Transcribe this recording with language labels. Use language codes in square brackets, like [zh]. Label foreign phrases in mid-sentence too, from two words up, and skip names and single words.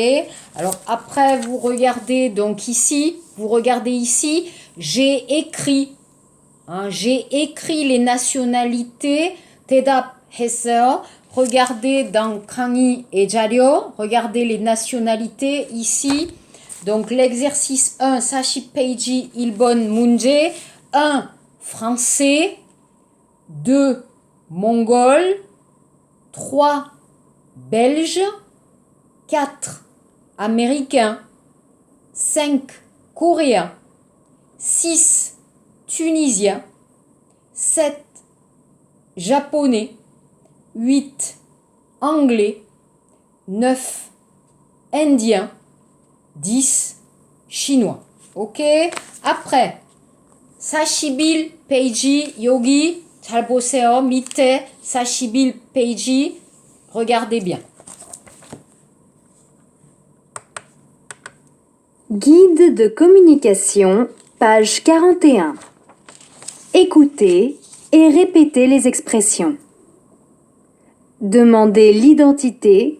[fr] Alors après, vous regardez donc ici, j'ai écrit. J'ai écrit les nationalités. 대답했어요. Regardez dans 강의 et 자료. Regardez les nationalités ici. Donc l'exercice 1, [ko] 40페이지 1번 문제. 1. [fr] Français. 2. Mongol. 3. Belge. 4. Américain. 5. Coréen. 6. Tunisien. 7. Japonais. 8. Anglais. 9. Indien. 10. Chinois. Ok? Après, [ko] 41페이지 여기 잘 보세요. 밑에 41페이지 [fr] regardez bien. Guide de communication, page 41. Écoutez et répétez les expressions. Demandez l'identité.